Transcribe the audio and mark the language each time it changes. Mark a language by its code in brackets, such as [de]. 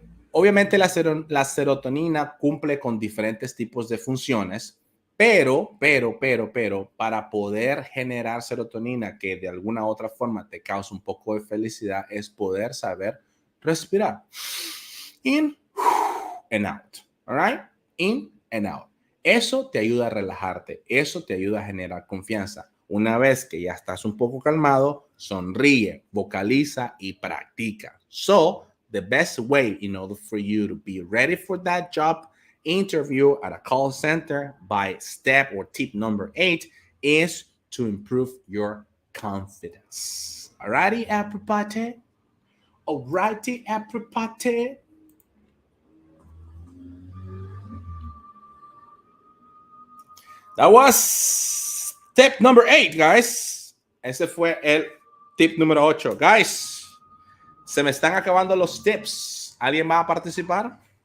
[es] Obviamente la serotonina cumple con diferentes tipos de funciones, pero, para poder generar serotonina que de alguna u otra forma te causa un poco de felicidad es poder saber respirar. [en] In and out. All right? In and out. [es] Eso te ayuda a relajarte. Eso te ayuda a generar confianza. Una vez que ya estás un poco calmado, sonríe, vocaliza y practica. [en] So, the best way in order for you to be ready for that job interview at a call center by step or tip number 8 is to improve your confidence. Alrighty, apropate? Alrighty, apropate? That was tip number 8, guys. [es] Ese fue el tip número 8. Guys, se me están acabando los tips. ¿Alguien va a participar?